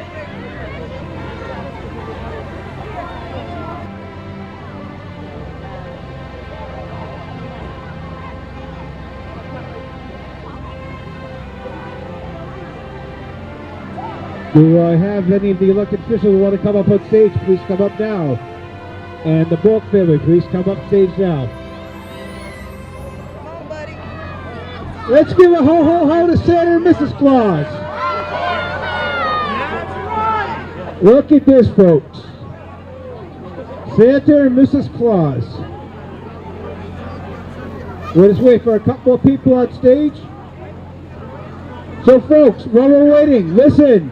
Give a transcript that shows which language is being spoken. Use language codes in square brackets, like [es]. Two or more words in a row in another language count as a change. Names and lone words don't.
[en] Do I have any of the elected officials who want to come up on stage? Please come up now. And the Bourque family, please come up stage now. Come on, buddy. Let's give a ho ho ho to Santa and Mrs. Claus. Look at this, folks. Santa and Mrs. Claus. We'll just wait for a couple more people on stage. So, folks, while we're waiting, listen.